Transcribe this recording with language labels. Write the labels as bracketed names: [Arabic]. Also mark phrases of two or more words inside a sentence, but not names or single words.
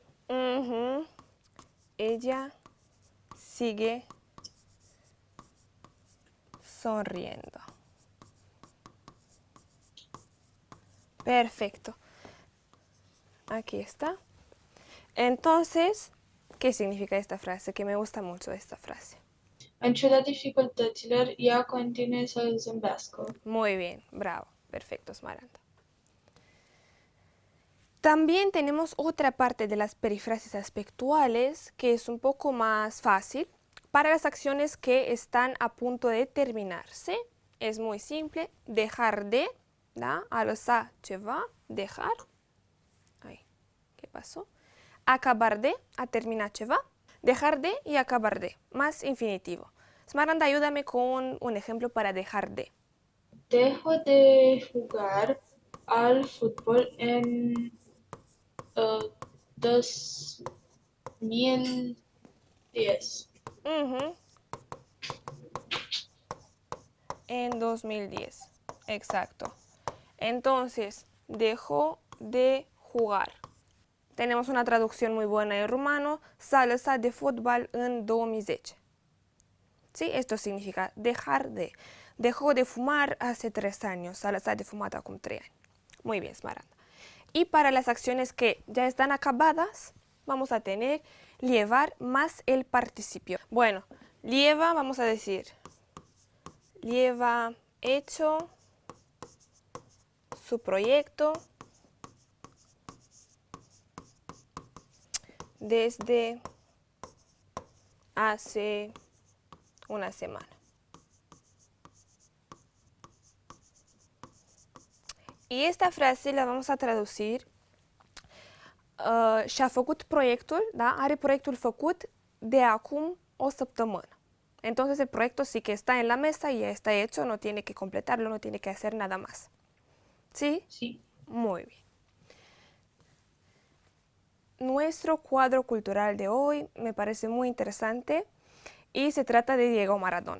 [Spanish] Ella sigue sonriendo. Perfecto. Aquí está. Entonces, ¿qué significa esta frase? Que me gusta mucho esta frase. [Romanian] În ciuda dificultăților, ea continuă să zâmbească. [Spanish] Muy bien, bravo, perfecto, Smaranda. También tenemos otra parte de las perifrasis aspectuales que es un poco más fácil para las acciones que están a punto de terminarse. Es muy simple, dejar de, [Romanian] ¿da? A lăsa ceva, [Spanish] dejar. Ay, ¿qué pasó? Acabar de, [Romanian] a terminar ceva. [Spanish] Dejar de y acabar de, más infinitivo. Smaranda, ayúdame con un ejemplo para dejar de. Dejo de jugar al fútbol en 2010. Ujú. En 2010, exacto. Entonces, dejó de jugar. Tenemos una traducción muy buena en rumano, [Romanian] s-a lăsat de fotbal în 2010. [Spanish] ¿Sí? Esto significa dejar de. Dejó de fumar hace 3 años, [Romanian] s-a lăsat de fumat acum 3 años. [Spanish] Muy bien, Smaranda. Y para las acciones que ya están acabadas, vamos a tener llevar más el participio. Bueno, lleva, vamos a decir, lleva hecho su proyecto desde hace una semana. Y esta frase la vamos a traducir. [Romanian] Și-a făcut proiectul, da? Are proiectul făcut de acum o săptămână. [Spanish] Entonces el proyecto sí que está en la mesa y ya está hecho, no tiene que completarlo, no tiene que hacer nada más. ¿Sí? Sí. Muy bien. Nuestro cuadro cultural de hoy me parece muy interesante y se trata de Diego Maradona.